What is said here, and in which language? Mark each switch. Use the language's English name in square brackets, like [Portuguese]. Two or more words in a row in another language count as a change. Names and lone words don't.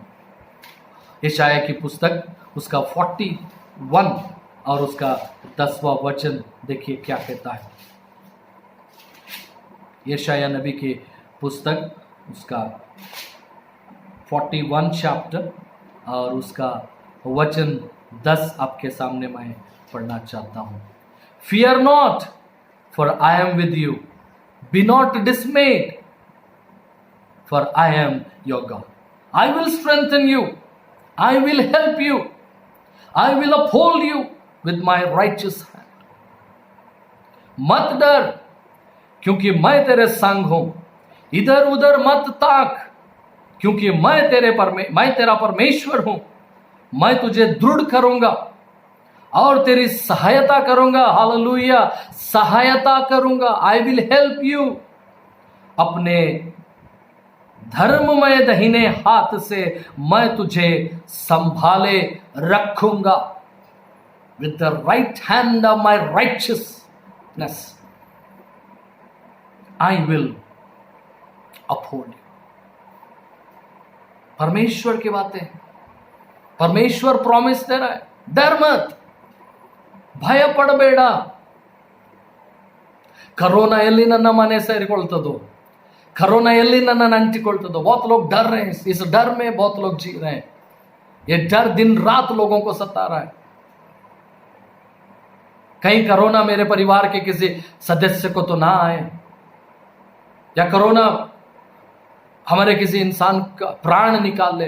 [Hindi] यशायाह की पुस्तक उसका 41 और उसका 10वां वचन देखिए क्या कहता है। यशायाह नबी की पुस्तक उसका 41 चैप्टर और उसका वचन 10 आपके सामने मैं पढ़ना चाहता हूं। [English] Fear not, for I am with you. Be not dismayed, for I am your God. I will strengthen you. I will help you. I will uphold you with my righteous hand. [Hindi] मत डर, क्योंकि मैं तेरे संग हूं। इधर उधर मत ताक, क्योंकि मैं तेरा परमेश्वर हूं। मैं तुझे दृढ़ करूंगा और तेरी सहायता करूंगा। हालेलुया, सहायता करूंगा। [English] I will help you. [Hindi] अपने धर्ममय दाहिने हाथ से मैं तुझे संभाले रखूंगा। [English] with the right hand of my righteousness I will uphold you. [Hindi] परमेश्वर की बातें, परमेश्वर प्रॉमिस दे रहा है, डर मत, [Kannada] ಭಯ ಪಡಬೇಡ। ಕರೋನಾ ಎಲ್ಲಿ ನನ್ನ ಮನೆ ಸೇರಿಕೊಳ್ತದೋ, करोना ಎಲ್ಲಿ ನನ್ನನ್ನು ಅಂಟಿಕೊಳ್ತದೋ। [Hindi] बहुत लोग डर रहे हैं, इस डर में बहुत लोग जी रहे हैं। ये डर दिन रात लोगों को सता रहा है। कहीं कोरोना मेरे परिवार के किसी सदस्य को तो ना आए, या कोरोना हमारे किसी इंसान का प्राण निकाल ले।